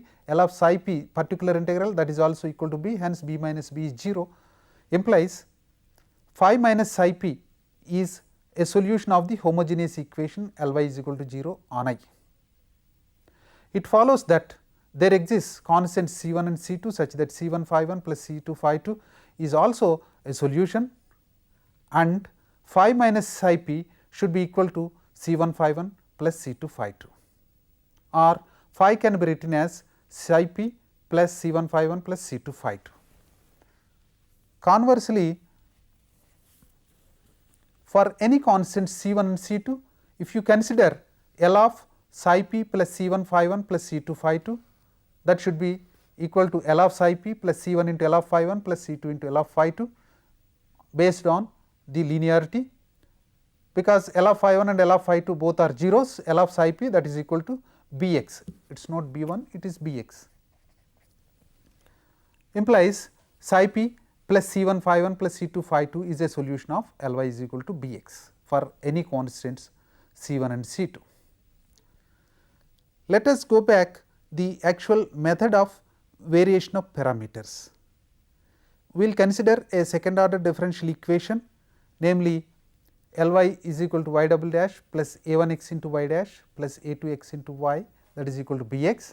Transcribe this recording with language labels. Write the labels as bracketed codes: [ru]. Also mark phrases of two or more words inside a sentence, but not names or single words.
[en] L of psi p particular integral, that is also equal to B, hence B minus B is 0, implies phi minus psi p is a solution of the homogeneous equation Ly is equal to 0 on I. It follows that there exists constants C 1 and C 2 such that C 1 phi 1 plus C 2 phi 2 is also a solution, and phi minus psi p should be equal to C 1 phi 1 plus C 2 phi 2, or phi can be written as psi p plus C 1 phi 1 plus C 2 phi 2. Conversely, for any constant C 1 and C 2, if you consider L of psi p plus C 1 phi 1 plus C 2 phi 2, that should be equal to L of psi p plus C 1 into L of phi 1 plus C 2 into L of phi 2 based on the linearity, because L of phi 1 and L of phi 2 both are zeros. L of psi p, that is equal to Bx, it is not B 1, it is Bx, implies psi p plus C 1 phi 1 plus C 2 phi 2 is a solution of Ly is equal to Bx for any constants C 1 and C 2. Let us go back the actual method of variation of parameters. We will consider a second order differential equation, namely Ly is equal to y double dash plus a1 x into y dash plus a2 x into y, that is equal to Bx.